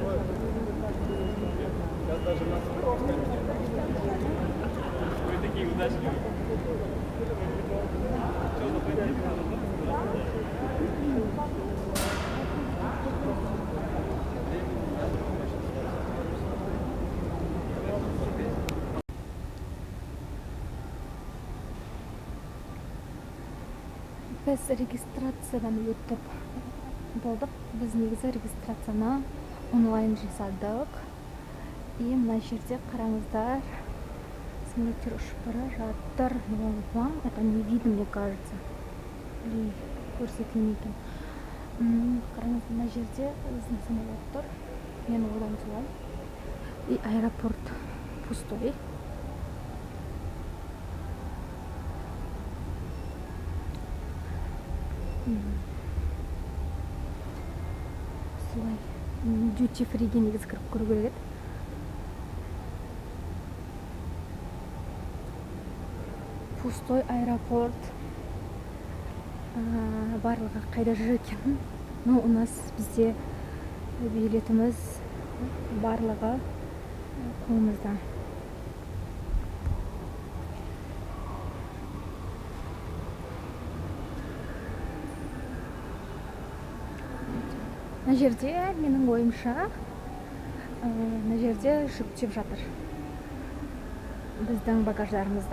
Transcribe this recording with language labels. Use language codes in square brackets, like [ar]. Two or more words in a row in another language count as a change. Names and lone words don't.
[ru] Сейчас даже нас просто вы такие удачливые. Что за [kk] Біз регистрациядан өтіп болдық. Біз негізі регистрацияны онлайн жасадық. И мына жерде қараңыздар, самолеттер ұшып бара жатыр. [ru] Вам это не видно, мне кажется. [kk] Или көрсетілмеген. Қараңыз, мына жерде біздің самолет тұр. Мен одан солай. [ru] И аэропорт пустой. [kk] Солай [en] duty free- [kk] ге негізі кіріп көру керек еді. [ru] Пустой аэропорт. [kk] Барлығы қайда жүр екен? [ru] Ну, у нас [kk] бізде билетіміз барлығы қолымызда. Мына жерде менің ойымша, мына жерде жүктеп жатыр біздің багаждарымызды.